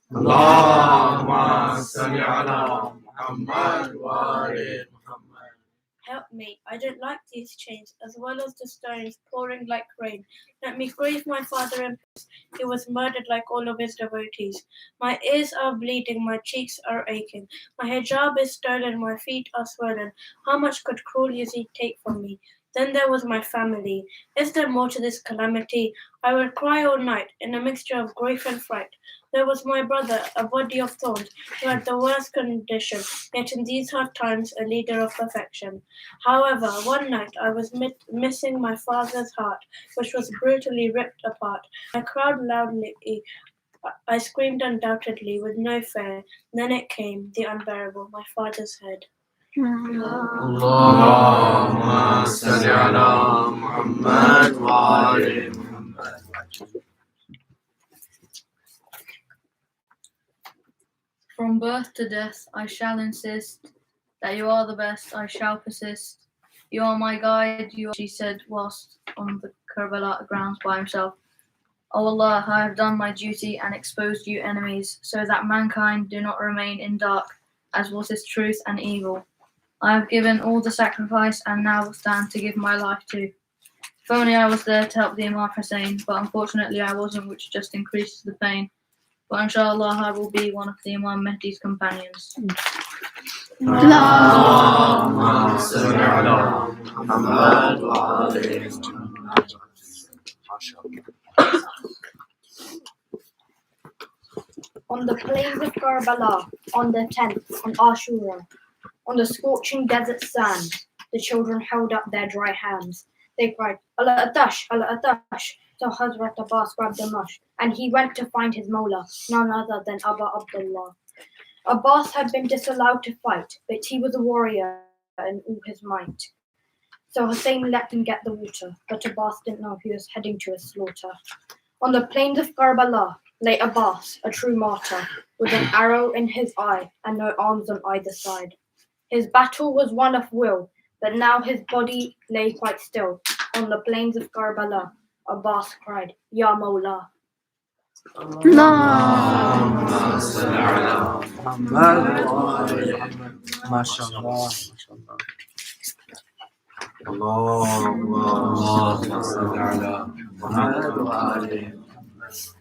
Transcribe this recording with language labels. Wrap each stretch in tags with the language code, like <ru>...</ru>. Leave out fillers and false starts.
<ar>اللهم صل على محمد وآل محمد.</ar> <en>Help me, I don't like these chains, as well as the stones pouring like rain. Let me grieve my father in peace. He was murdered like all of his devotees. My ears are bleeding, my cheeks are aching. My hijab is stolen, my feet are swollen. How much could cruel Yazid take from me? Then there was my family. Is there more to this calamity? I would cry all night, in a mixture of grief and fright. There was my brother, a body of thorns, who had the worst condition, yet in these hard times a leader of perfection. However, one night I was missing my father's heart, which was brutally ripped apart. I cried loudly, I screamed undoubtedly, with no fear. Then it came, the unbearable, my father's head.</en> <ar>اللهم صل على محمد وآل محمد.</ar> <en>From birth to death I shall insist that you are the best, I shall persist. You are my guide, you are, she said whilst on the Karbala grounds by himself. O Allah, I have done my duty and exposed you enemies, so that mankind do not remain in dark, as what is truth and evil. I have given all the sacrifice and now will stand to give my life too. If only I was there to help the Imam Hussain, but unfortunately I wasn't, which just increases the pain. But inshallah I will be one of the Imam Mehdi's companions.</en> <ar>اللهم صل على محمد وآل محمد.</ar> <en>On the plains of Karbala, on the 10th, on Ashura, on the scorching desert sand, the children held up their dry hands. They cried, Allah Atash, Allah Atash. So Hazrat Abbas grabbed a mush, and he went to find his Mawla, none other than Abu Abdullah. Abbas had been disallowed to fight, but he was a warrior in all his might. So Hussain let him get the water, but Abbas didn't know he was heading to a slaughter. On the plains of Karbala lay Abbas, a true martyr, with an arrow in his eye and no arms on either side. His battle was one of will, but now his body lay quite still. On the plains of Karbala, Abbas cried, Ya Mawla.</en> <ar>اللهم صل على محمد وآل محمد. ماشاءالله ماشاءالله. اللهم صل على محمد وآل محمد.</ar>